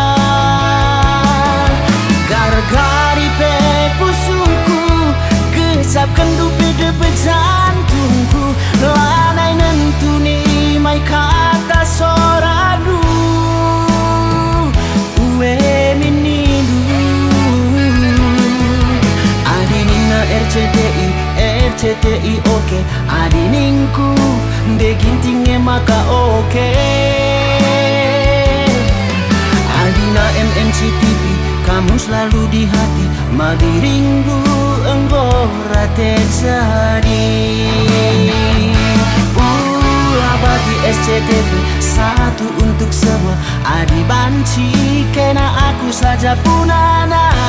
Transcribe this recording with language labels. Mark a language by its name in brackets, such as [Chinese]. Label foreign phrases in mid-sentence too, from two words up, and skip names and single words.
[Batak Karo] Gar-gari pe pusuku, gesapkan dupe depe jantungku, lanai nentuni mai kata soradu. Uwe minidu adinina [English] RCTI oke, [Batak Karo] adininku degintingnya maka oke. [Indonesian] Adina MNCTV kamu selalu di hati, madiringgu enggora terjadi. [Batak Karo] Bagi SCTV [Indonesian] satu untuk semua, [Batak Karo] adi banci kena aku saja punana.